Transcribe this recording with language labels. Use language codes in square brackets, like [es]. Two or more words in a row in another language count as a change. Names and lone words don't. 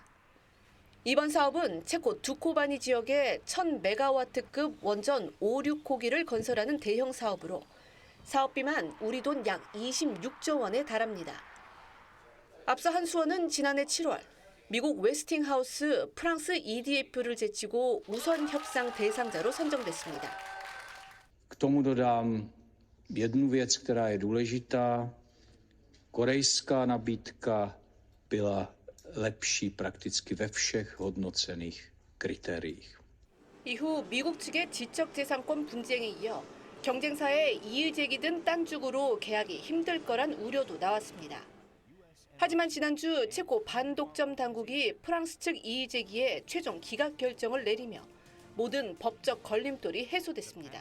[ko] 이번 사업은 체코 두코바니 지역에 1000메가와트급 원전 5, 6호기를 건설하는 대형 사업으로 사업비만 우리 돈 약 26조 원에 달합니다. 앞서 한수원은 지난해 7월 미국 웨스팅하우스, 프랑스 EDF를 제치고 우선 협상 대상자로 선정됐습니다. [cs] K tomu dodám jednu věc, která je důležitá. Korejská nabídka byla lepší prakticky ve všech hodnocených kritériích. [ko] 이후 미국 측의 지적재산권 분쟁에 이어 경쟁사의 이의제기 등 딴죽으로 계약이 힘들 거란 우려도 나왔습니다. 하지만 지난주 체코 반독점 당국이 프랑스 측 이의제기에 최종 기각 결정을 내리며 모든 법적 걸림돌이 해소됐습니다.